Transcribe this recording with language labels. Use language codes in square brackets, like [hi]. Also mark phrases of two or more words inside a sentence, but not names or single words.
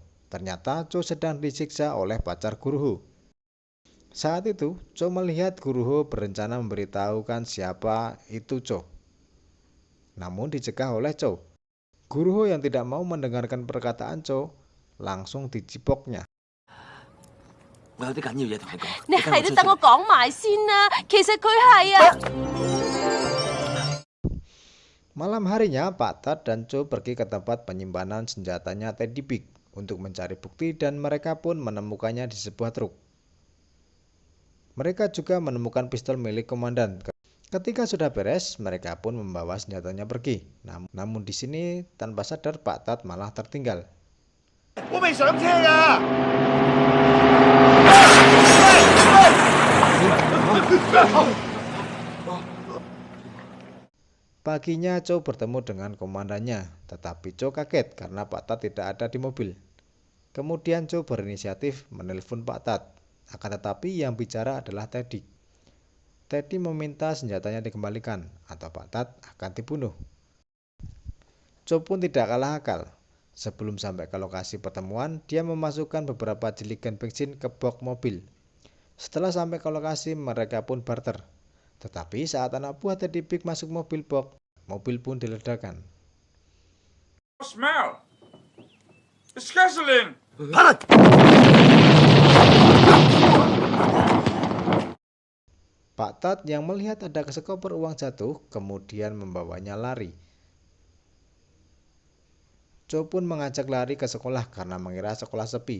[id] Ternyata Cho sedang disiksa oleh pacar Guru Ho. Saat itu, Cho melihat Guru Ho berencana memberitahukan siapa itu Cho. Namun dicegah oleh Cho. Guru Ho yang tidak mau mendengarkan perkataan Cho langsung dicipoknya. [yue] 我有啲緊要嘢同你講。你係都等我講埋先啦。其實佢係啊。 [id] Malam harinya, Pak Tat dan Cho pergi ke tempat penyimpanan senjatanya Teddy Big untuk mencari bukti dan mereka pun menemukannya di sebuah truk. Mereka juga menemukan pistol milik komandan. Ketika sudah beres, mereka pun membawa senjatanya pergi. Namun di sini tanpa sadar Pak Tat malah tertinggal. [yue] 我未上車㗎。 [id] Paginya Cho bertemu dengan komandannya, tetapi Cho kaget karena Pak Tat tidak ada di mobil. Kemudian Cho berinisiatif menelpon Pak Tat, akan tetapi yang bicara adalah Teddy. Teddy meminta senjatanya dikembalikan atau Pak Tat akan dibunuh. Cho pun tidak kalah akal. Sebelum sampai ke lokasi pertemuan, dia memasukkan beberapa jerigen bensin ke box mobil. Setelah sampai ke lokasi, mereka pun barter. Tetapi saat anak buah Teddy Big masuk mobil box, mobil pun diledakkan. [en] Smell. It's gasoline. [id] Pak Tat yang melihat ada sekoper uang jatuh, kemudian membawanya lari. Cho pun mengajak lari ke sekolah karena mengira sekolah sepi.